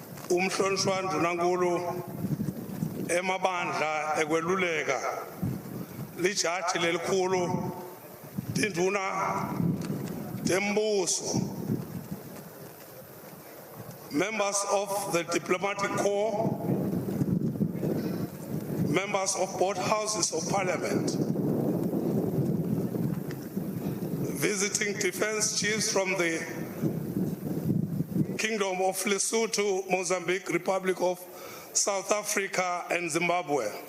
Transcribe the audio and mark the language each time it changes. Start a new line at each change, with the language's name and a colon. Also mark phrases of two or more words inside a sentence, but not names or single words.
Swati: umhlonishwa Ndunankulu emabandla ekweluleka lijaji lelikhulu tinduna tembuso,
English: members of the diplomatic corps, members of both houses of parliament, visiting defense chiefs from the Kingdom of Lesotho, Mozambique, Republic of South Africa, and Zimbabwe.